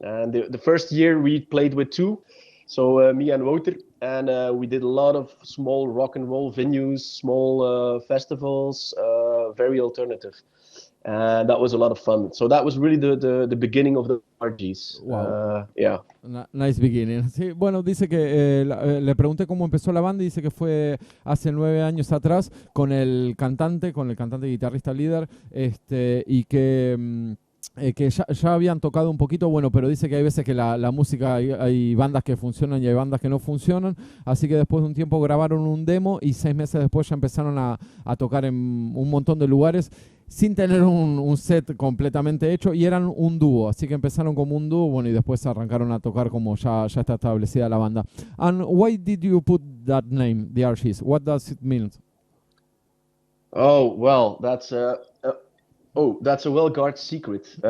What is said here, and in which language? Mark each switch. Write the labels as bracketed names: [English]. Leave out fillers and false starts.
[English] And the first year we played with two, so me and Wouter, and we did a lot of small rock and roll venues, small festivals, very alternative. And that was a lot of fun. So that was really the beginning of the RGs. Wow. Yeah. Nice beginning. [Spanish] Sí, bueno, dice que le pregunté cómo empezó la banda, y dice que fue hace 9 años atrás con el cantante guitarrista líder, y que ya habían tocado un poquito, bueno, pero dice que hay veces que la música, hay bandas que funcionan y hay bandas que no funcionan, así que después de un tiempo grabaron un demo y 6 meses después ya empezaron a tocar en un montón de lugares sin tener un set completamente hecho, y eran un dúo, así que empezaron como un dúo, bueno, y después arrancaron a tocar como ya está establecida la banda. [English] And why did you put that name, The Archies? What does it mean? Oh, well, that's a wellguard secret.